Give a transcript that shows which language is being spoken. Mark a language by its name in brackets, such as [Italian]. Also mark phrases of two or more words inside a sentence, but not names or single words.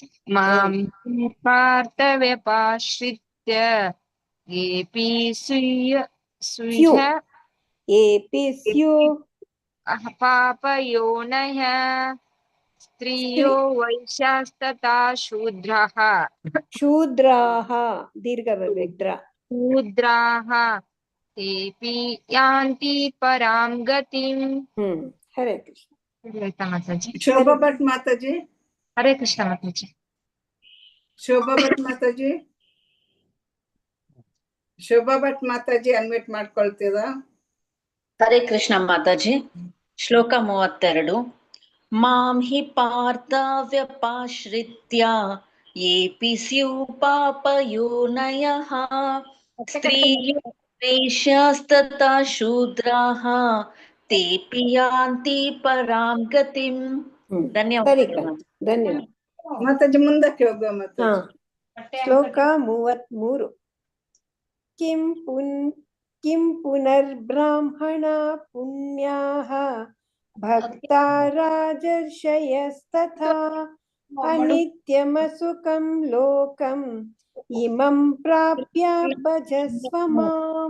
[Sanskrit] ಮಾಂ ಪಾರ್ಥ ವ್ಯಪಾಶ್ರಿತ್ಯ ಏಪಿ ಸ್ಯು ಪಾಪಯೋನಯಃ ಸ್ತ್ರಿಯೋ ವೈಶ್ಯಾಸ್ತತಾ ಶೂದ್ರಾಃ [Kannada] ದೀರ್ಘ ಬರ್ಬೇಕ್ರ. [Sanskrit] ಶೂದ್ರಾಃ तेऽपि यान्ति परां गतिम्. [Kannada] ಹರೇ ಕೃಷ್ಣ. ಮಾತಾಜಿ. ಶೋಭಾ ಭಟ್ ಮಾತಾಜಿ. ಹರೇ ಕೃಷ್ಣ ಮಾತಾಜಿ. ಶೋಭಾ ಭಟ್ ಮಾತಾಜಿ. ಶೋಭಾ ಭಟ್ ಮಾತಾಜಿ ಅನ್ಮಿಟ್ ಮಾಡ್ಕೊಳ್ತೀರಾ? ಹರೇ ಕೃಷ್ಣ ಮಾತಾಜಿ. ಶ್ಲೋಕ 32. [Sanskrit] ಮಾಂ ಹಿ ಪಾರ್ಥ ವ್ಯಪಾಶ್ರಿತ್ಯ येऽपि स्युः पापयोनयः स्त्रियो वैश्यास्तथा शूद्राः तेऽपि यान्ति परां गतिम्. [Kannada] ಧನ್ಯವಾದ. ಮಾತಾಜಿ ಮುಂದಕ್ಕೆ ಹೋಗುವ ಮಾತಾಜಿ. ಶ್ಲೋಕ 33. [Sanskrit] किं पुनर्ब्राह्मण पुण्याः भक्ता राजर्षयस्तथा अनित्यमसुखं लोकम् इमं प्राप्य भजस्व माम्.